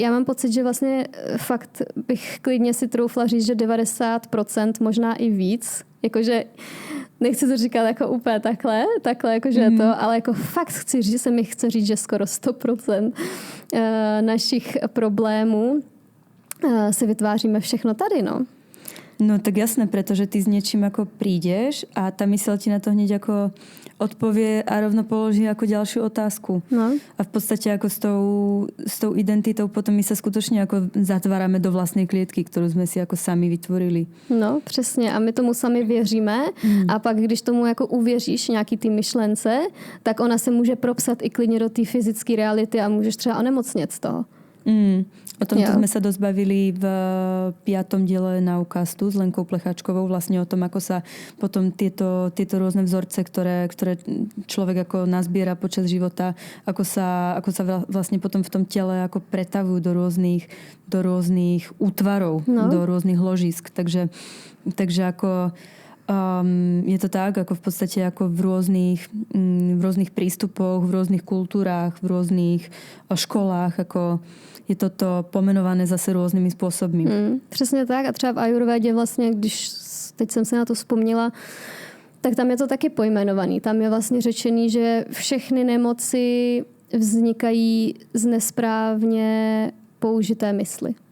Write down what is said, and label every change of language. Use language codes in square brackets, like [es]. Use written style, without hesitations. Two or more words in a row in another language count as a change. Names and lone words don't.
[cs] Já mám pocit, že vlastně fakt bych klidně si troufla říct, že 90%, možná i víc, jakože nechci to říkat jako úplně takhle jakože je to, ale jako fakt chci říct, že skoro 100% našich problémů si vytváříme všechno tady, no. [sk] No tak jasné, pretože ty s niečím ako prídeš a tá myseľ ti na to hneď ako odpovie a rovno položí ako ďalšiu otázku. No. A v podstate ako s tou identitou potom my sa skutočne ako zatvárame do vlastnej klietky, ktorú sme si ako sami vytvorili. [cs] No, přesně. A my tomu sami věříme a pak, když tomu jako uvěříš nějaký ty myšlence, tak ona se může propsat i klidně do té fyzické reality a můžeš třeba onemocnět z toho. [sk] O tomto sme sa dosť bavili v 5. diele Naucastu s Lenkou Plecháčkovou, vlastne o tom, ako sa potom tieto rôzne vzorce, ktoré človek ako nazbiera počas života, ako sa vlastne potom v tom tele ako pretavujú do rôznych útvarov, do rôznych ložisk. Takže ako je to tak, ako v podstate ako v rôznych prístupoch, v rôznych kultúrách, v rôznych školách, ako je toto pomenované zase [cs] různými způsoby. Přesně tak a třeba v ajurvédě vlastně, když teď jsem se na to vzpomněla, tak tam je to taky pojmenovaný. Tam je vlastně řečený, že všechny nemoci vznikají z nesprávně použité mysli.